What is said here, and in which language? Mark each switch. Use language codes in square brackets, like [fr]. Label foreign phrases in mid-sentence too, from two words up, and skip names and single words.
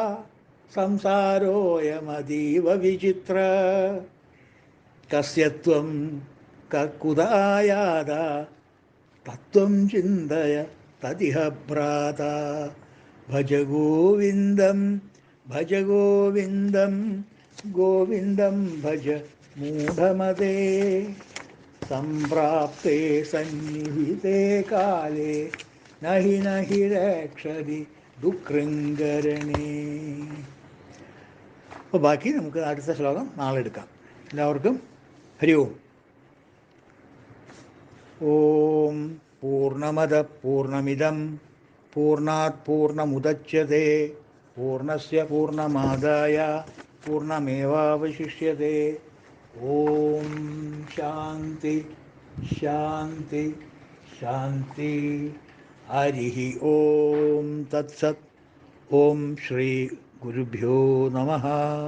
[sa] സംസാരോയമതീവ വിചിത്ര കസ്യത്വം കുതായാത തത്വം ചിന്തയ തതിഹ ഭ്രാത ഭജ ഗോവിന്ദം ഗോവിന്ദം ഭജ മൂഢമതേ സംപ്രാപ്തേ സന്നിഹിതേ കാലേ നഹി രക്ഷതി ദുഃഖൃങ്കരണേ. [ml] അപ്പോൾ ബാക്കി നമുക്ക് അടുത്ത ശ്ലോകം നാളെ എടുക്കാം. [sa] എല്ലാവർക്കും ഹരി ഓം. ഓം പൂർണ്ണമദ പൂർണ്ണമിദം പൂർണ്ണാത് പൂർണ്ണമുദച്യത്തെ പൂർണ്ണസ്യ പൂർണ്ണമാദായ പൂർണ്ണമേവാവശിഷ്യത്തെ. ഓം ശാന്തി ശാന്തി ശാന്തി. ഹരി ഓം തത്സത്. ഓം ശ്രീ ഗുരുഭ്യോ നമഃ.